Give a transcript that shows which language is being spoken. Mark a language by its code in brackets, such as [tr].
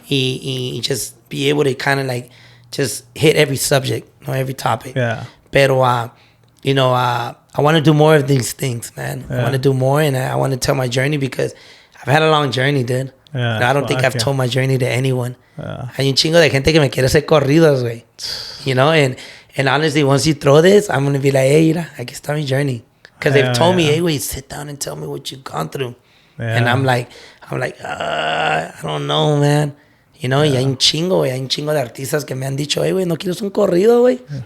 [en] Y just be able to kind of, like, just hit every subject, or every topic. Yeah. Pero, you know, I want to do more of these things, man. Yeah. I want to do more, and I want to tell my journey because I've had a long journey, dude. Yeah, And I don't think I've told my journey to anyone. Yeah. [es] Hay un chingo de gente que me quiere hacer corridos, güey. [en] You know, and honestly, once you throw this, I'm going to be like, hey, [es] mira, aquí está mi [en] journey. Because they've told me, hey, wait, sit down and tell me what you've gone through. Yeah. And I'm like, I don't know, man. You know, [es] y hay un chingo de artistas que me han dicho, hey, güey, ¿no quieres un corrido, güey?